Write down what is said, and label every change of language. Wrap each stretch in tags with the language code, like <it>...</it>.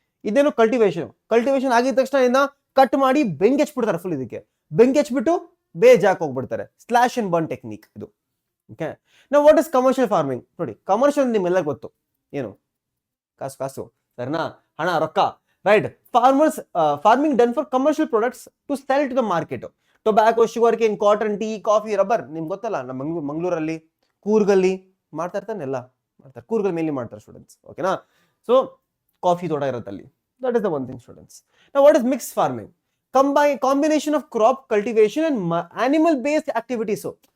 <kn>ಇದೇನು ಕಲ್ಟಿವೇಶನ್ ಆಗಿದ ತಕ್ಷಣ ಇದನ್ನ ಕಟ್ ಮಾಡಿ ಬೆಂಕಿ ಹಚ್ಬಿಡ್ತಾರೆ ಫುಲ್. ಇದಕ್ಕೆ ಬೆಂಕಿ ಹಚ್ಬಿಟ್ಟು ಬೇರೆ ಜಾಗ ಹೋಗ್ಬಿಡ್ತಾರೆ, ಸ್ಲಾಶ್ ಅಂಡ್ ಬರ್ನ್ ಟೆಕ್ನಿಕ್ ಇದು. ಓಕೆ, ನಾವು</kn> <en>What is commercial farming?</en> <kn>ನೋಡಿ, ಕಮರ್ಷಿಯಲ್ ನಿಮ್ಮೆಲ್ಲ ಗೊತ್ತು ಏನು? ಕಾಸು ಸರಿನಾ? ಹಣ, ರೊಕ್ಕ.</kn> <en>right? Farmers farming done for commercial products to sell to the market. Tobacco, sugar cane, cotton, tea, coffee, rubber.</en> <kn>ನಿಮ್ಗೆ ಗೊತ್ತಲ್ಲ, ನಮ್ಮ ಮಂಗಳೂರಲ್ಲಿ ಕೂರ್ಗಲ್ಲಿ ಮಾಡ್ತಾ ಇರ್ತಾನೆ, ಎಲ್ಲ ಮಾಡ್ತಾರೆ. ಕೂರ್ಗಲ್ ಮೇನ್ಲಿ ಮಾಡ್ತಾರೆ ಸ್ಟೂಡೆಂಟ್ಸ್, ಓಕೆನಾ? ಸೊ ಕಾಫಿ ತೋಟ ಇರುತ್ತೆ ಅಲ್ಲಿ.</kn> <en>That is the one thing students. Now what is mix farming? Combination of crop cultivation and animal based activities.</en>